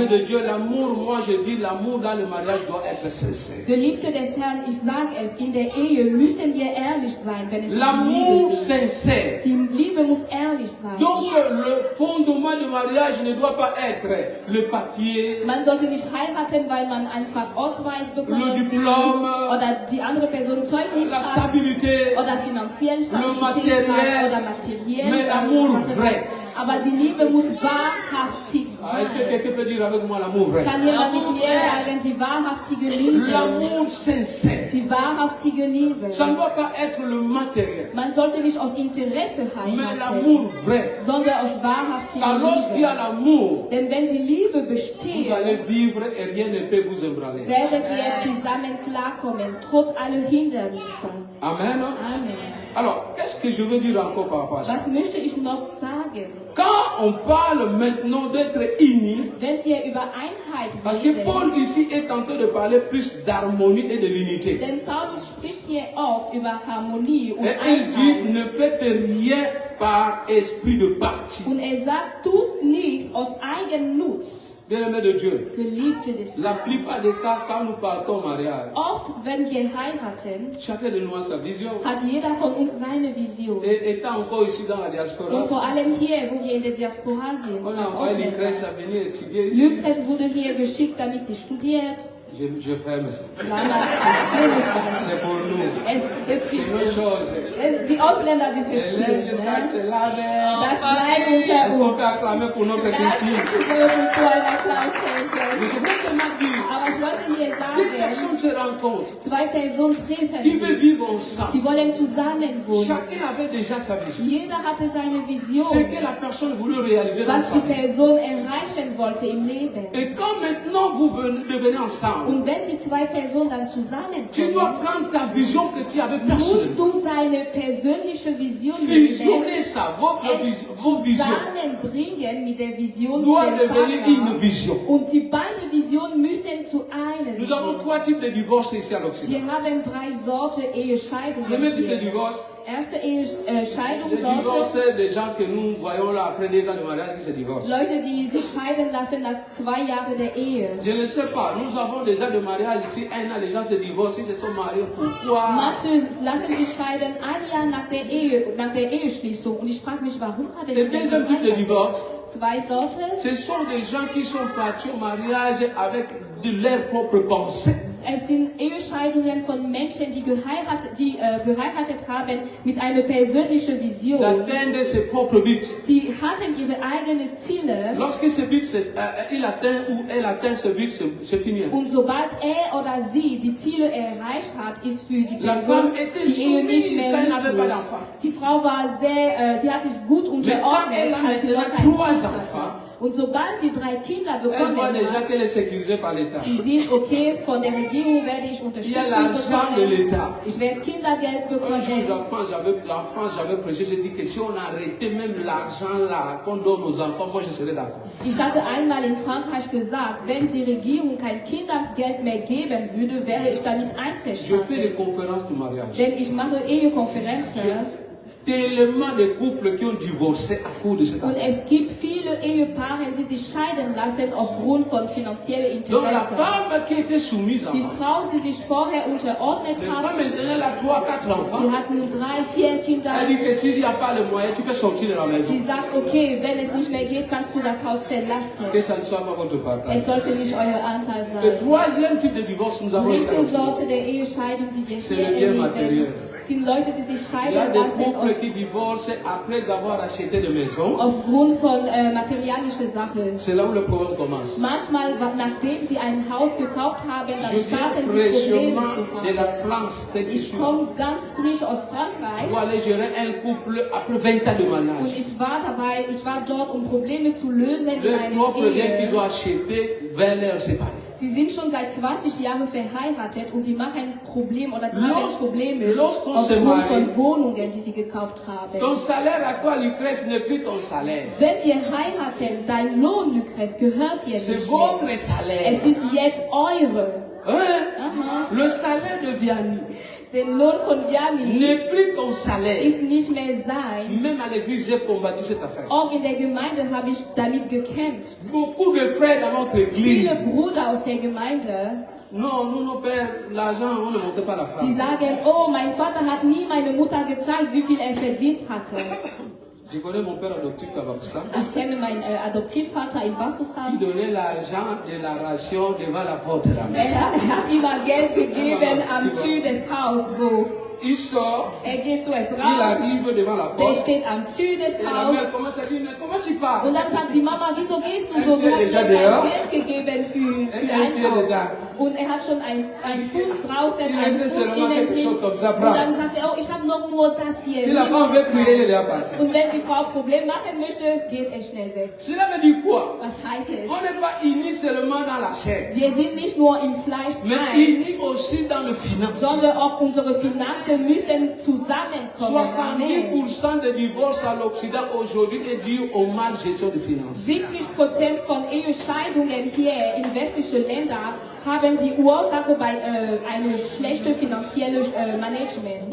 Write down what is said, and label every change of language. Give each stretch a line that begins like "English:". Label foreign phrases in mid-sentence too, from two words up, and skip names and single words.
German: haben.
French: de Dieu, l'amour, moi je dis l'amour dans le mariage doit être sincère.
German: Geliebte des Herrn, ich sage es, in der Ehe müssen wir ehrlich sein, wenn es um die
French: L'amour
German: Liebe geht.
French: sincère.
German: Die Liebe muss ehrlich sein.
French: Donc le fondement du mariage ne doit pas être le papier,
German: Man soll sollte nicht heiraten, weil man einfach Ausweis bekommen
French: Le
German: will
French: diplôme,
German: oder die andere Person Zeugnis
French: la
German: hat
French: stabilité,
German: oder finanziell Stabilität
French: Materiel,
German: hat oder materiell.
French: mais l'amour vrai.
German: Aber die Liebe muss wahrhaftig
French: Est-ce que
German: sein.
French: quelqu'un peut dire avec moi l'amour vrai?
German: Kann jemand mit mir sagen, die wahrhaftige Liebe?
French: L'amour sincère.
German: Die wahrhaftige Liebe.
French: Ça ne doit pas être le matériel,
German: Man sollte nicht aus Interesse
French: mais
German: heiraten,
French: l'amour vrai.
German: sondern aus wahrhaftiger
French: Alors, lorsqu'il y a
German: Liebe.
French: l'amour,
German: Denn wenn die Liebe
French: vous
German: besteht,
French: allez vivre et rien ne peut vous ébranler.
German: werdet ihr zusammen klarkommen, trotz aller Hindernisse.
French: Amen.
German: Amen.
French: Alors, qu'est-ce que je veux dire encore par rapport à ça?
German: Was möchte ich noch sagen?
French: Quand on parle maintenant d'être unis,
German: Wenn wir über Einheit
French: parce que
German: reden,
French: Paul ici est en train de parler plus d'harmonie et de l'unité.
German: denn Paulus spricht hier oft über Harmonie und
French: Et il dit, ne
German: Einheit.
French: faites rien par esprit de parti.
German: Und er sagt, tut nichts aus Eigennutz,
French: Bien-aimés de Dieu,
German: Geliebte des
French: la
German: Herrn.
French: plupart des cas, quand nous partons au mariage,
German: Oft, wenn wir heiraten,
French: chacun de nous a sa vision.
German: hat jeder von uns seine Vision.
French: Et étant encore ici dans la
German: Und
French: diaspora,
German: vor allem hier, wo wir in der Diaspora sind,
French: on a
German: als
French: envoyé Lucrèce
German: Ausländer.
French: à venir étudier ici.
German: Lucrèce wurde hier geschickt, damit sie studiert.
French: Je ferme ça.
German: Damals schon, ich will nicht weiter.
French: C'est pour nous.
German: Es betrifft
French: C'est nos
German: uns.
French: choses.
German: Die Ausländer, die
French: Et
German: verstehen.
French: là, je sais que
German: Ne?
French: c'est la veille.
German: Das bleibt unter
French: Est-ce qu'on
German: uns.
French: peut acclamer pour notre
German: Das
French: culture?
German: ist die Kultur Applaus
French: Mais
German: schenken.
French: je veux seulement dire,
German: Aber ich wollte hier
French: deux
German: sagen,
French: personnes se rencontrent,
German: zwei Personen treffen
French: qui veulent
German: sich.
French: vivre ensemble.
German: Sie wollen zusammen wohnen.
French: Chacun avait déjà sa vision.
German: Jeder hatte seine Vision,
French: Ce que la personne voulait réaliser dans
German: was
French: sa
German: die
French: vie.
German: Person erreichen wollte im Leben.
French: Et quand maintenant vous devenez ensemble,
German: Und wenn die zwei Personen dann
French: tu dois
German: zusammenkommen,
French: prendre ta vision que tu avais
German: musst
French: personnellement.
German: du deine persönliche Vision mit dem
French: Visionner ça, votre vision,
German: es
French: vos visions
German: zusammenbringen mit der Vision
French: doit
German: mit dem
French: devenir une
German: Partner.
French: vision.
German: Und die beiden Visionen müssen zu einer
French: Nous avons
German: Vision.
French: trois types de divorces ici à l'Occident.
German: Wir haben drei Sorten
French: Le
German: Ehescheidungen
French: premier type de
German: hier.
French: divorce,
German: Erste
French: le
German: Scheidungssorte,
French: divorce des gens que nous voyons là après 2 ans de mariage qui se divorcent.
German: Leute, die sich scheiden lassen nach 2 Jahren der Ehe.
French: Je ne sais pas, nous avons déjà de mariage ici, 1 an, les gens se divorcent, ils se sont mariés. Pourquoi?
German: Manche lassen sich scheiden ein Jahr nach der Eheschließung. Und ich frage mich, warum haben
French: Le
German: sie denn
French: deuxième type de
German: geheiratet?
French: divorce,
German: Zwei Sorten.
French: ce sont des gens qui sont partis au mariage avec de leurs propres pensées.
German: Es sind Ehescheidungen von Menschen, die geheiratet haben mit einer persönlichen Vision.
French: D'atteindre ses propres buts.
German: Die hatten ihre eigenen Ziele.
French: Lorsque ce but, il atteint ou elle atteint ce but, c'est fini.
German: Und sobald er oder sie die Ziele erreicht hat, ist für die
French: La
German: Person
French: femme était
German: die Ehe nicht
French: soumise,
German: mehr
French: quand elle n'avait pas
German: nützlich.
French: d'enfant.
German: Die Frau war sie hat sich gut
French: quand elle
German: unterordnet,
French: a
German: als sie noch
French: maintenant
German: kein
French: 3
German: Kind
French: enfants,
German: hatte. Und sobald sie 3 Kinder
French: Elle
German: bekommen
French: voit déjà
German: hat,
French: qu'elle est sécurisée par l'État.
German: sie sieht, okay, von der Regierung werde ich
French: Il y a
German: Unterstützung
French: l'argent de
German: bekommen.
French: l'État.
German: Ich werde Kindergeld
French: Un jour,
German: bekommen.
French: en France, j'avais prêché, j'ai dit que si on arrêtait même l'argent là, qu'on donne aux enfants, moi je serais d'accord.
German: Ich hatte einmal in Frankreich gesagt, wenn die Regierung kein Kindergeld mehr geben würde, wäre ich damit
French: Je fais des
German: einverstanden.
French: conférences de mariage.
German: Denn ich mache Ehekonferenzen.
French: Tellement de couples qui ont divorcé à cause de cette
German: Und
French: affaire.
German: es gibt viele Ehepaare, die sich scheiden lassen aufgrund von finanziellen
French: Donc la
German: Interessen.
French: femme qui était soumise
German: Die
French: avant,
German: Frau, die sich vorher unterordnet
French: mais
German: hat,
French: maintenant elle a 3, 4 enfants.
German: sie hat nun 3, 4 Kinder.
French: Elle dit que s'il n'y a pas le moyen, tu peux sortir de la maison.
German: Sie sagt, okay, wenn es nicht mehr geht, kannst du das Haus verlassen.
French: Que ça ne soit pas votre partage.
German: Es sollte nicht euer Anteil
French: Le
German: sein.
French: troisième type de divorce, nous avons
German: Die
French: ici.
German: dritte Sorte der Ehescheidung, die wir
French: C'est
German: hier
French: le bien
German: erleben,
French: matériel.
German: sind Leute, die sich
French: Il y a
German: scheiden
French: des
German: lassen
French: couples qui divorcent après avoir acheté des maisons.
German: aufgrund von materialischen Sachen.
French: C'est là où le problème commence.
German: Manchmal, nachdem sie ein Haus gekauft haben, dann
French: Je viens
German: starten sie Probleme
French: fraîchement
German: zu
French: de la
German: haben.
French: France, tête
German: Ich
French: issue,
German: komme ganz frisch aus Frankreich
French: pour aller gérer un couple après 20 ans de
German: und
French: mariage.
German: ich war dort, um Probleme zu lösen in
French: Le
German: einer
French: propre bien qu'ils ont
German: Ehe.
French: acheté vers leur séparé.
German: Sie sind schon seit 20 Jahren verheiratet und sie machen Probleme oder sie haben Probleme
French: lorsqu'on se
German: aufgrund
French: marie,
German: von Wohnungen, die sie gekauft haben.
French: Ton salaire à toi, Lucrèce, n'est plus ton salaire.
German: Wenn wir heiraten, dein Lohn, Lucrèce, gehört dir
French: C'est
German: nicht mehr.
French: votre salaire.
German: Es ist jetzt eure.
French: Hein?
German: Aha.
French: Le salaire de Vianney
German: Der Lohn von Vianney
French: n'est plus ton salaire.
German: ist nicht mehr sein.
French: Même à l'église, j'ai combattu cette affaire.
German: Auch in der Gemeinde habe ich damit gekämpft.
French: Beaucoup de frères dans notre
German: Viele
French: église.
German: Brüder aus der Gemeinde,
French: Non, nous, nos pères, l'argent, on ne montait pas la
German: die
French: femme.
German: sagen, oh, mein Vater hat nie meine Mutter gezeigt, wie viel er verdient hatte.
French: Je connais mon père adoptif à Bafoussam
German: Ich kenne meinen Adoptivvater in
French: qui
German: Bafoussam.
French: donnait l'argent de la ration devant la porte de la maison.
German: Er hat immer Geld gegeben am Tür des Hauses. So.
French: Il sort,
German: Geht so es
French: il
German: raus.
French: arrive devant la
German: Der
French: porte.
German: steht am Tür des
French: Et la mère
German: Hauses.
French: commence à dire, mais comment tu parles?
German: Und dann sagt die Mama, wieso gehst du so? Du hast
French: Déjà
German: mir
French: dehors.
German: kein Geld gegeben für
French: Elle
German: Einkauf.
French: était là.
German: Und er hat schon einen Fuß draußen,
French: Il
German: einen
French: était
German: Fuß
French: seulement
German: innen
French: quelque
German: drin.
French: chose comme ça,
German: Und
French: prends.
German: dann sagt er, oh, ich habe noch nur das hier.
French: Si la
German: Nimm
French: femme
German: das
French: veut crier, elle
German: mal.
French: est partie.
German: Und wenn die Frau ein Problem machen möchte, geht er schnell weg.
French: Cela veut dire quoi?
German: Was heißt es?
French: On n'est pas unis seulement dans la chair,
German: Wir sind nicht nur im Fleisch
French: mais
German: eins,
French: unis aussi dans le finance.
German: sondern auch unsere Finanzen müssen zusammenkommen.
French: Amen. 70% des divorces à l'Occident aujourd'hui est dû au mal gestion des finances.
German: 70% von Ehescheidungen hier in westlichen Ländern haben die Ursache bei einem schlechten finanziellen Management.